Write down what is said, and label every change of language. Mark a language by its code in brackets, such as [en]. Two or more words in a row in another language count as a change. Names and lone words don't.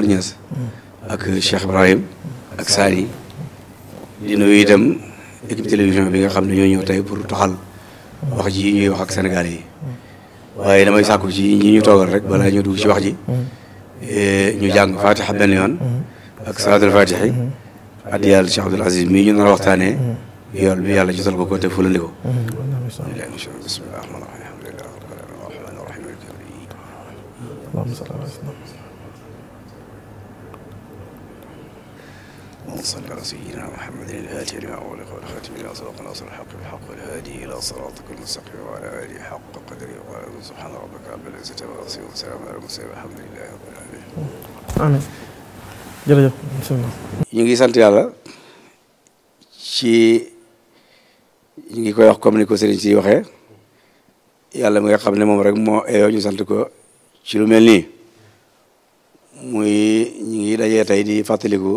[wo] Niass ak Cheikh Ibrahim ak Sani di nuyu itam [fr] équipe télévision [wo] bi nga xam ne ñoo ñëw tey pour toxal wax ji ñuy wax ak Sénégal yi waaye damay sàkku ci ñi ñu toogal rek balaa ñu dugg ci wax ji ñu jàng fatiha benn yoon ak [ar] صلاة الفاتح [wo] addi yàlla Cheikh Abdoul Aziz mii ñu nar a waxtaanee yool bi yàlla jotal ko te fulandi ko [ar] بسم الله الرحمن الرحيم الحمد لله الرحمن الرحيم صلى على سيدنا محمد الفاتح لما أغلق والخاتم لما سبق ناصر الحق بالحق والهادي إلى صراطك المستقيم وعلى آله حق قدره وقال سبحان ربك رب العزة عما يصفون وسلام على المرسلين والحمد لله رب العالمين. [wo] amiin jërëjëf bismillah. ñu ngi sant yàlla ci ñu ngi koy wax comme ni ko sëriñ si waxee yàlla mi nga xam ne moom rek moo eeyoo ñu sant ko ci lu mel nii muy ñu ngi dajee tey di fàttaliku.